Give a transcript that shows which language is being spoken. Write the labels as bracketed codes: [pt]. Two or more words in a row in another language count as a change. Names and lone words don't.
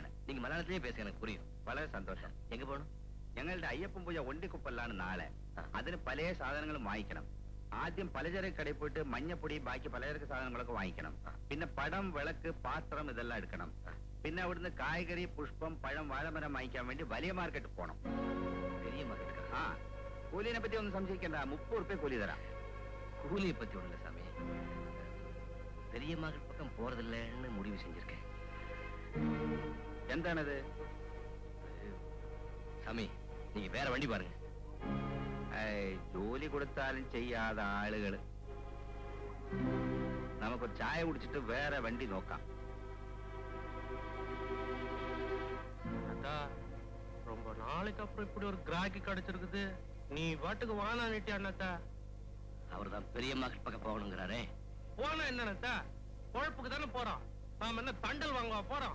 [ta] நீங்க மலையாளத்திலேயே பேச எனக்கு புரியும். [ml] വളരെ സന്തോഷം. എങ്ക പോണു? ഞങ്ങളുടെ അയ്യപ്പൻ പൂജ ഒണ്ടിക്കുപ്പല്ലാണ് നാളെ. അതിന് പല സാധനങ്ങളും വാങ്ങിക്കണം. ആദ്യം പലചരക്ക് കടയിൽ പോയിട്ട് മഞ്ഞപ്പൊടി ബാക്കി പലചരക്ക് സാധനങ്ങളൊക്കെ വാങ്ങിക്കണം. പിന്നെ പടം വിളക്ക് പാത്രം ഇതെല്ലാം എടുക്കണം. പിന്നെ അവിടുന്ന് കായ്കറി പുഷ്പം പഴം വാഴമരം വാങ്ങിക്കാൻ വേണ്ടി വലിയ മാർക്കറ്റ് പോണം. വലിയ മാർക്കറ്റ്? ആ. കൂലിനെ പറ്റി ഒന്നും സംശയിക്കണ്ട. 30 രൂപ കൂലി തരാം. [ta] கூலியை பத்தி ஒண்ணு இல்ல சாமி. பெரிய மகள் பக்கம் போறதில்லைன்னு முடிவு செஞ்சிருக்கேன். എന്താണത്? சாமி நீங்க வேற வண்டி பாருங்க. [ml] ജോലി കൊടുത്താലും ചെയ്യാത്ത ആളുകള്. നമുക്കൊരു ചായ കുടിച്ചിട്ട് വേറെ വണ്ടി നോക്കാം. [ta] அத்தா ரொம்ப நாளைக்கு அப்புறம் இப்படி ஒரு கிராக்கி கிடைச்சிருக்குது. நீ வாட்டுக்கு வானா நீட்டி அண்ணாத்தா. அவர்தான் பெரிய மகள் பக்கம் போகணுங்கிறாரே. போனா என்னத்தா? பொழப்புக்கு தானே போறோம். நாம என்ன தண்டல் வாங்க போறோம்?